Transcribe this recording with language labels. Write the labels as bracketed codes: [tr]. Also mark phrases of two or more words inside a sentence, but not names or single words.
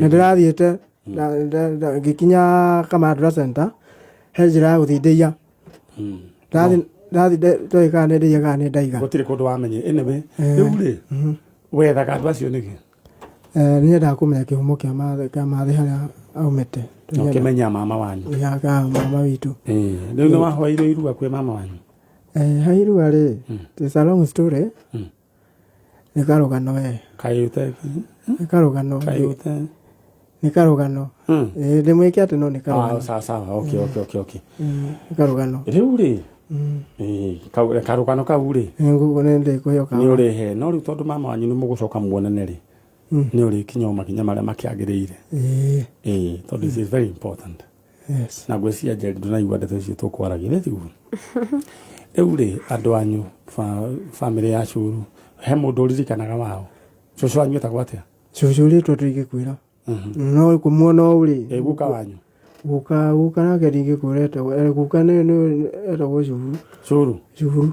[ki] na ndĩrathiĩte ngĩkinya Kamandura center he njĩra ya gũthiĩ Ndeiya ndoĩ kana nĩ Ndeiya kana nĩ Ndaiga gũtirĩ kũndũ wamenye anyway rĩu rĩ wethaga andũ acio nĩkĩ nĩ nyendaga kũmenya kĩhumo kĩa mathe harĩa aumĩte ũkĩmenya mama wanyu mama witũ rĩu nĩ wahoeirwo irua kwĩ mama wanyu ha irua rĩ [en] it's a long story [ki] nĩ karũgano kayũte nĩ karũgano ndĩmwĩke atĩ no nĩ karũgano sawa okay nĩ karũgano rĩu rĩ karũgano kau rĩ nĩ ndĩkũheo nĩ ũrĩhe no rĩu tondũ mama wanyu nĩ mũgũcoka muonane rĩ nĩ ũrĩkinya makinya marĩa makĩagĩrĩire tondũ [en] this is very important [ki] na ngwĩciria Jerry ndũnaigua ndeto icio tũkwaragia tiguo rĩu rĩ andũ anyu family ya Cuguru he mũndũ ũririkanaga wao cũcũ wanyu etagwo atĩa cũcũ rĩtwa tũingĩkwĩra no kũmuona ũũ rĩ guka wanyu guka nake ndingĩkwĩra guka nĩ etagwo Cuguru